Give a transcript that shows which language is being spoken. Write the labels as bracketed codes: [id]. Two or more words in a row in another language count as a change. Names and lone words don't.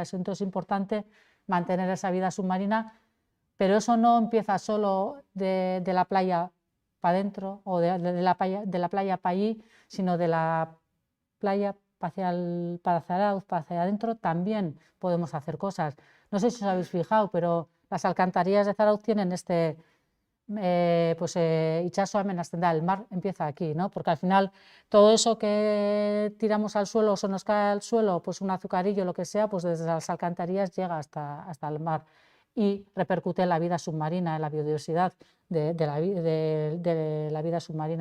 [es] Entonces es importante mantener esa vida submarina, pero eso no empieza solo de la playa para adentro o de la playa para allí, sino de la playa para Zarautz, para hacia adentro, también podemos hacer cosas. No sé si os habéis fijado, pero las alcantarillas de Zarautz tienen [eu] itxaso hemen hasten da, [es] el mar empieza aquí, ¿no? Porque al final todo eso que tiramos al suelo o se nos cae al suelo, pues un azucarillo, lo que sea, pues desde las alcantarillas llega hasta el mar y repercute en la vida submarina, en la biodiversidad de la vida submarina.